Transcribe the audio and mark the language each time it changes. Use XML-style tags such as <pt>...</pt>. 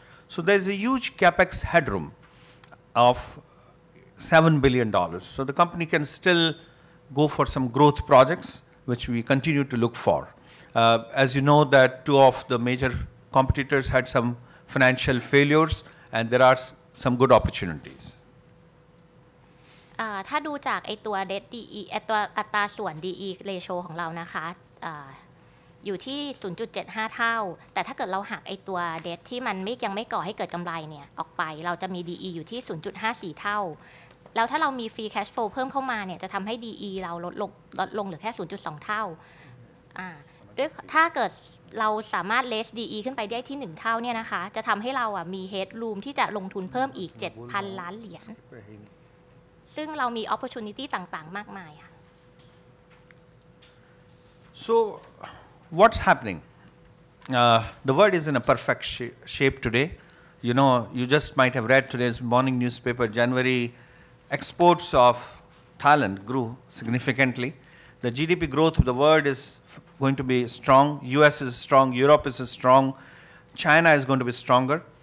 <en>So there's a huge capex headroom of $7 billion. So the company can still go for some growth projects, which we continue to look for. As you know that two of the major competitors had some financial failures, and there are some good opportunities.</en> <th>ถ้าดูจากไอตัว debt DE ตัวอัตราส่วน DE ratio ของเรานะคะอยู่ที่ 0.75 เท่าแต่ถ้าเกิดเราหักไอตัว debt ที่มันยังไม่ก่อให้เกิดกำไรเนี่ยออกไปเราจะมี DE อยู่ที่ 0.54 เท่าแล้วถ้าเรามี</th> <en>free cash flow</en> <th>เพิ่มเข้ามาเนี่ยจะทำให้ DE เราลดลงเหลือแค่ 0.2 เท่า ด้วยถ้าเกิดเราสามารถ raise DE ขึ้นไปได้ที่1เท่าเนี่ยนะคะจะทำให้เรามี headroom ที่จะลงทุนเพิ่มอีก 7,000 ล้านเหรียญซึ่งเรามี opportunity ต่างๆมากมายค่ะ</th> <en>So what's happening? The world is in a perfect shape today. You know, you just might have read today's morning newspaper, January exports of Thailand grew significantly. The GDP growth of the world is going to be strong. US is strong, Europe is strong, China is going to be stronger.</en>